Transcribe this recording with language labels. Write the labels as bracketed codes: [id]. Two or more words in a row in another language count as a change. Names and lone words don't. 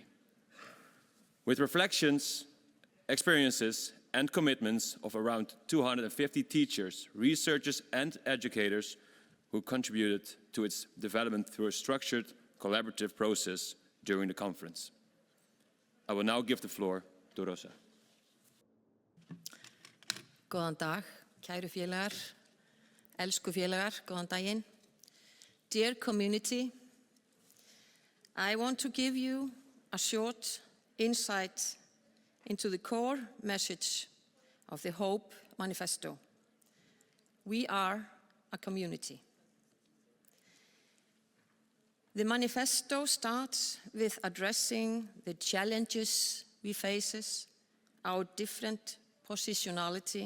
[en] With reflections, experiences, and commitments of around 250 teachers, researchers, and educators who contributed to its development through a structured, collaborative process during the conference. I will now give the floor to Rósa. [is] Góðan dag, kæru félagar, elsku félagar, góðan daginn. [en] Dear community, I want to give you a short insight into the core message of the Hope Manifesto. We are a community. The manifesto starts with addressing the challenges we face, our different positionality.